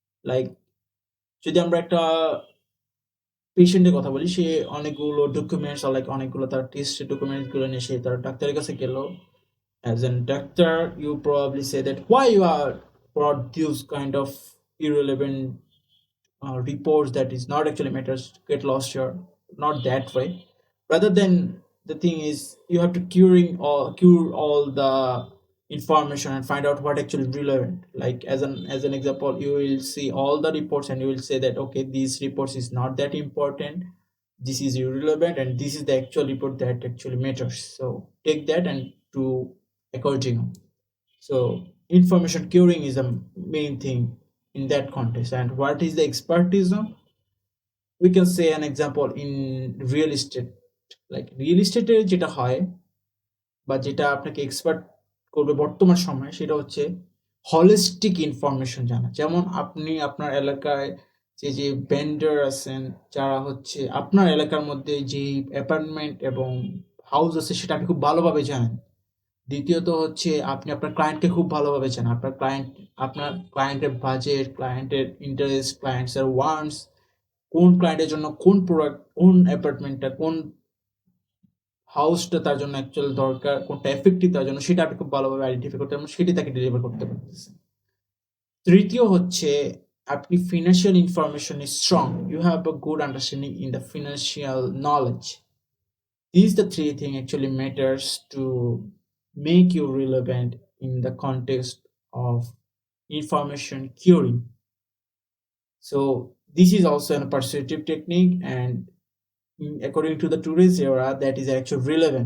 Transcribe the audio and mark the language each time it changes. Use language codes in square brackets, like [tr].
[bn] Like যদি আমরা একটা পেশেন্টের কথা বলি, সে অনেকগুলো ডকুমেন্টস লাইক অনেকগুলো তার টেস্ট ডকুমেন্টস গুলো নিয়ে সে তার ডাক্তারের কাছে গেল। [en] As a doctor, you probably say that why you are brought these kind of irrelevant reports that is not actually matters, get lost here. Not that way. Rather than, the thing is you have to cure all the information and find out what actually relevant. Like as an example, you will see all the reports and you will say that okay, these reports is not that important, this is irrelevant, and this is the actual report that actually matters, so take that and do according. So information curing is a main thing in that context. And what is the expertism? We can say an example in real estate. [bn] Like real estate যেটা হয় বা যেটা আপনাকে expert করবে বর্তমান সময়ে, সেটা হচ্ছে হলিস্টিক ইনফরমেশন জানা। যেমন আপনি আপনার এলাকায় যে ভেন্ডার আছেন, যারা হচ্ছে আপনার এলাকার মধ্যে যে অ্যাপার্টমেন্ট এবং হাউস আছে সেটা আপনি খুব ভালোভাবে জানেন। দ্বিতীয়ত হচ্ছে আপনি আপনার ক্লায়েন্টকে খুব ভালোভাবে জানেন। আপনার ক্লায়েন্টের বাজেট, ক্লায়েন্টের ইন্টারেস্ট, ক্লায়েন্টসের ওয়ান্টস, কোন ক্লায়েন্টের জন্য কোন প্রোডাক্ট, কোন অ্যাপার্টমেন্টটা, কোন হাউসটা তার জন্য অ্যাকচুয়ালি দরকার, কোনটা এফেক্টিভ তার জন্য, সেটা আপনি খুব ভালোভাবে আইডেন্টিফাই করতে পারবেন, সেটি তাকে ডেলিভার করতে পারতেছেন। তৃতীয় হচ্ছে আপনি [en] Financial information is strong, you have a good understanding in the financial knowledge. These the three things actually matters to make you relevant in the context of information curing. So this is also a persuasive technique, and according to the today's era, that is actually relevant.